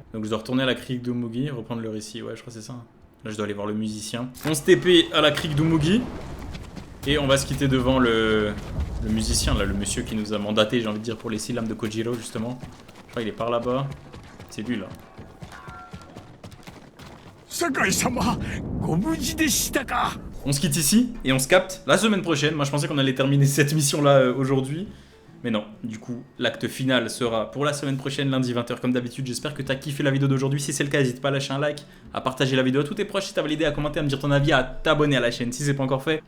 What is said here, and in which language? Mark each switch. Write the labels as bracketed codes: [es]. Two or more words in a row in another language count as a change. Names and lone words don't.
[fr] Donc, je dois retourner à la crique d'Umugi, reprendre le récit, ouais, je crois que c'est ça. Là, je dois aller voir le musicien. On se TP à la crique d'Umugi. Et on va se quitter devant le musicien, là, le monsieur qui nous a mandaté, j'ai envie de dire, pour les 6 lames de Kojiro, justement. Je crois qu'il est par là-bas. C'est lui, là. [ja] 酒井様ご無事でしたか [fr] On se quitte ici et on se capte la semaine prochaine. Moi, je pensais qu'on allait terminer cette mission-là aujourd'hui. Mais non, du coup, l'acte final sera pour la semaine prochaine, lundi 20h, comme d'habitude. J'espère que tu as kiffé la vidéo d'aujourd'hui. Si c'est le cas, n'hésite pas à lâcher un like, à partager la vidéo à tous tes proches si t'as validé, à commenter, à me dire ton avis, à t'abonner à la chaîne si c'est pas encore fait.